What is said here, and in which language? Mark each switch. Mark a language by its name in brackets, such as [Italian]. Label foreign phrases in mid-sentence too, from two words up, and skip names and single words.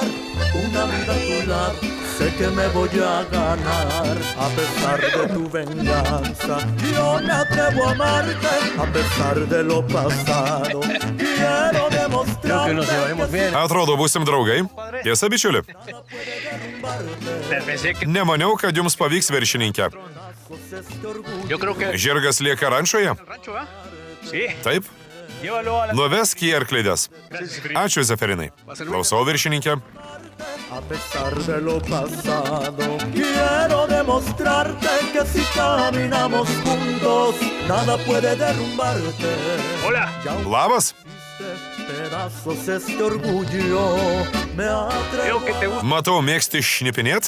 [Spanish] Una vida a tu lado, sé que me voy a ganar. A pesar de tu venganza, yo me atrevo a amarte. A pesar de lo pasado, quiero demostrarte. [Lithuanian] Atrodo, būsim draugai. Tiesa, bičiuli? Nemaniau, kad jums pavyks, viršininkė. Žirgas lieka rančoje? Taip. Nuvesk į arklidės. Ačiū, Zeferinai. Klausau, viršininkė. [Spanish] A pesar de lo pasado, quiero demostrarte que si caminamos juntos, nada puede derrumbarte. Hola. [Lithuanian] Labas. [Spanish] Pedazos este orgullo, me atrevo. [Lithuanian] Matau, mėgsti šnipinėt?